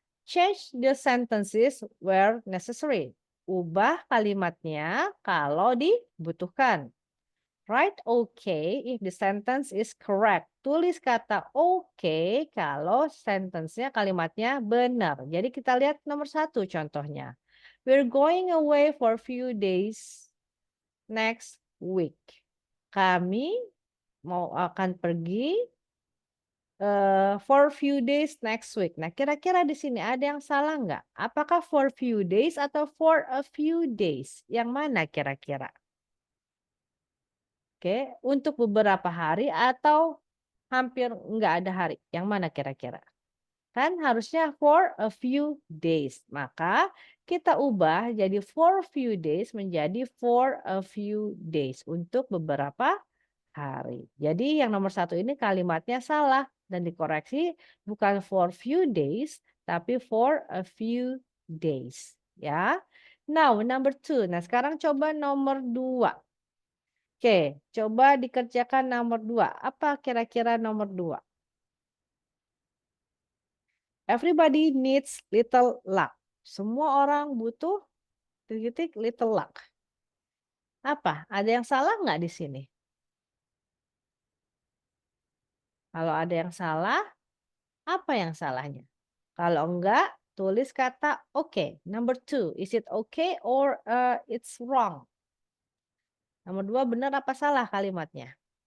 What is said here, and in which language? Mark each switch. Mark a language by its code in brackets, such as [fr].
[en] Change the sentences where necessary. [id] Ubah kalimatnya kalau dibutuhkan. [en] Write okay if the sentence is correct. [id] Tulis kata okay kalau sentence-nya kalimatnya benar. Jadi kita lihat nomor 1 contohnya. [en] We're going away for few days next week. [id] Kami akan pergi [en] for few days next week. [id] Nah, kira-kira di sini ada yang salah nggak? Apakah [en] for few days [id] atau [en] for a few days? [id] Yang mana kira-kira? Oke, untuk beberapa hari atau hampir nggak ada hari? Yang mana kira-kira? Kan harusnya [en] for a few days. [id] Maka kita ubah jadi [en] for few days [id] menjadi [en] for a few days [id] untuk beberapa hari. Jadi yang nomor 1 ini kalimatnya salah dan dikoreksi bukan [en] for few days [id] tapi [en] for a few days [id] ya. [en] Now number 2. [id] Nah, sekarang coba nomor 2. Oke, coba dikerjakan nomor 2. Apa kira-kira nomor 2? [en] Everybody needs little luck. [id] Semua orang butuh titik [en] little luck. [id] Apa? Ada yang salah nggak di sini? Kalau ada yang salah, apa yang salahnya? Kalau enggak, tulis kata okay. [en] Number 2, is it okay or it's wrong? [id] Nomor 2, benar apa salah kalimatnya?